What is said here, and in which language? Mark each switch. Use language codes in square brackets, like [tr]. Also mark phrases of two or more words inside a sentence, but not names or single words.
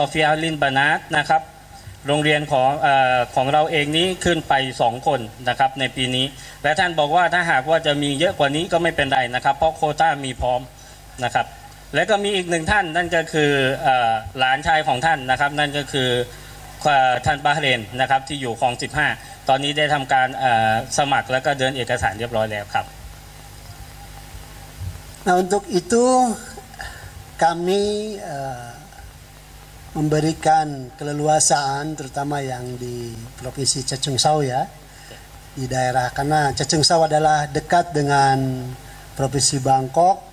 [th] ฟิยะห์ลินบานาตนะครับโรงเรียนของเราเองนี้ขึ้นไป2 คนนะครับในปีนี้และท่านบอกว่าถ้าหากว่าจะมีเยอะกว่านี้ก็ไม่เป็นไรนะครับเพราะโควต้ามีพร้อมนะครับและก็มีอีก1 ท่านนั่นก็คือหลานชายของท่านนะครับนั่นก็คือท่านบาห์เรนนะครับที่อยู่คลอง15ตอนนี้ได้ทำการสมัครแล้วก็เดินเอกสารเรียบร้อยแล้วครับ [id] Nah, untuk itu kami memberikan keleluasaan terutama yang di Provinsi Chachoengsao ya, di daerah, karena Chachoengsao adalah dekat dengan Provinsi Bangkok.